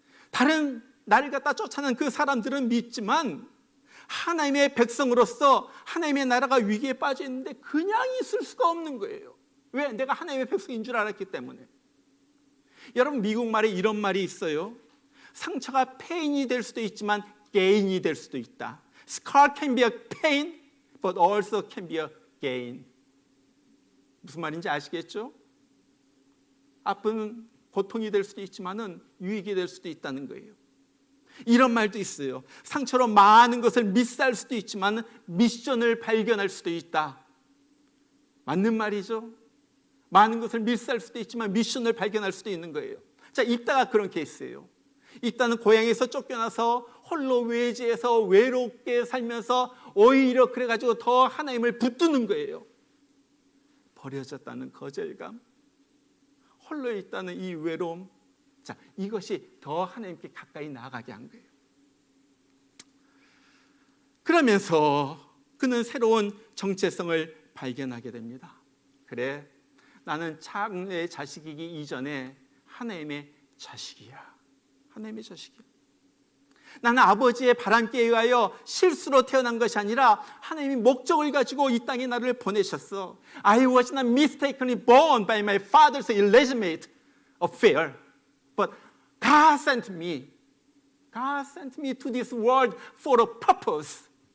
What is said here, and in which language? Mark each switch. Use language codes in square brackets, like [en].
[ko] 다른 나를 갖다 쫓아낸 그 사람들은 믿지만 하나님의 백성으로서 하나님의 나라가 위기에 빠져 있는데 그냥 있을 수가 없는 거예요. 왜? 내가 하나님의 백성인 줄 알았기 때문에. 여러분, 미국 말에 이런 말이 있어요. 상처가 페인이 될 수도 있지만 게인이 될 수도 있다. [en] Scar can be a pain, but also can be a gain. [ko] 무슨 말인지 아시겠죠? 아픈 고통이 될 수도 있지만은 유익이 될 수도 있다는 거예요. 이런 말도 있어요. 상처로 많은 것을 미스할 수도 있지만 미션을 발견할 수도 있다. 맞는 말이죠. 많은 것을 미스할 수도 있지만 미션을 발견할 수도 있는 거예요. 자, 입다가 그런 케이스예요. 입다는 고향에서 쫓겨나서 홀로 외지에서 외롭게 살면서 오히려 그래가지고 더 하나님을 붙드는 거예요. 버려졌다는 거절감, 홀로 있다는 이 외로움, 자, 이것이 더 하나님께 가까이 나아가게 한 거예요. 그러면서 그는 새로운 정체성을 발견하게 됩니다. 그래, 나는 창녀의 자식이기 이전에 하나님의 자식이야. 하나님의 자식이야. 나는 아버지의 바람께 의하여 실수로 태어난 것이 아니라 하나님이 목적을 가지고 이 땅에 나를 보내셨어. [en] I was not mistakenly born by my father's illegitimate affair, but God sent me. God sent me to this world for a purpose.